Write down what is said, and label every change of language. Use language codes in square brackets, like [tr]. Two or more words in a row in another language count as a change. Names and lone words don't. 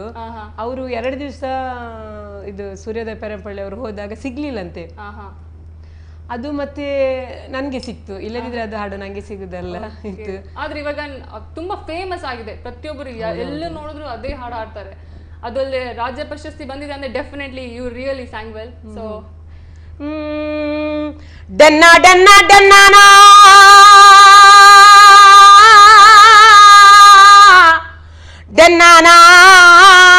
[kn] ಅವರು 2 ದಿವಸ ಇದು ಸೂರ್ಯೋದಯ ಪೆರಂಪಳ್ಳಿ ಅವರು ಹೋದಾಗ ಸಿಗ್ಲಿಲ್ಲಂತೆ. ಅದು ಮತ್ತೆ ನನ್ಗೆ ಸಿಕ್ತು, ಇಲ್ಲದಿದ್ರೆ ಅದು ಹಾಡು ನಂಗೆ ಸಿಗುದಲ್ಲ ಇತ್ತು. ಆದ್ರೆ ಇವಾಗ ತುಂಬಾ ಫೇಮಸ್ ಆಗಿದೆ, ಪ್ರತಿಯೊಬ್ಬರು ಎಲ್ಲ ನೋಡಿದ್ರು ಅದೇ ಹಾಡು ಹಾಡ್ತಾರೆ. ಅದಲ್ಲೇ ರಾಜ್ಯ ಪ್ರಶಸ್ತಿ ಬಂದಿದೆ ಅಂದ್ರೆ [en] definitely you really sang well. [kn] ಸೊ ಡನ್ನಾ ಡನ್ನಾ ಡನ್ನಾನಾ ಡನ್ನಾನಾ